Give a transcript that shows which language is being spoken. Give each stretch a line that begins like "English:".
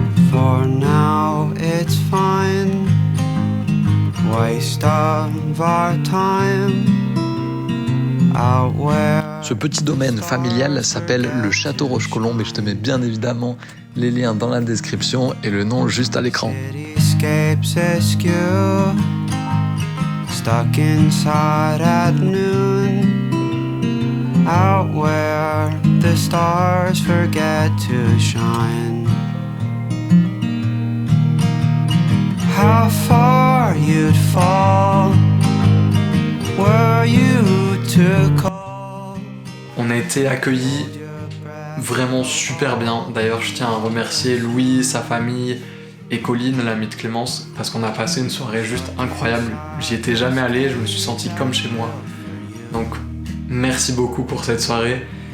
English: For now it's fine. Waste of our time out where.
French: Ce petit domaine familial s'appelle le Château Rochecolombe et je te mets bien évidemment les liens dans la description et le nom juste à l'écran.
English: Escapes askew, stuck inside at noon, out where the stars forget to shine. How far you'd fall, were you to call?
French: On a été accueillis vraiment super bien. D'ailleurs, je tiens à remercier Louis, sa famille et Colline, l'amie de Clémence, parce qu'on a passé une soirée juste incroyable. J'y étais jamais allé, je me suis senti comme chez moi. Donc, merci beaucoup pour cette soirée.